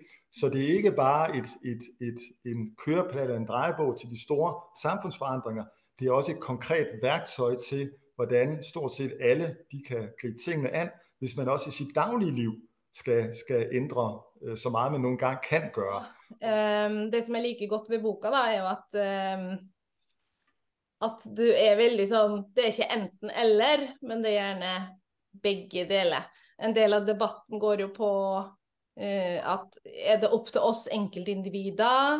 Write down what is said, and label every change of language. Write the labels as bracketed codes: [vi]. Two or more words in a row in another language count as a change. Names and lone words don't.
[da] Så det er ikke bare en køreplan eller en drejebog til de store samfundsforandringer, det er også et konkret værktøj til, hvordan stort set alle de kan gribe tingene an, hvis man også i sit daglige liv skal ændre så meget man nogle gange kan gøre. [no] Det som jeg liker godt ved boka da, er jo at at du veldig sånn, det ikke enten eller, men det gjerne begge deler. En del av debatten går jo på at det opp til oss enkeltindivider?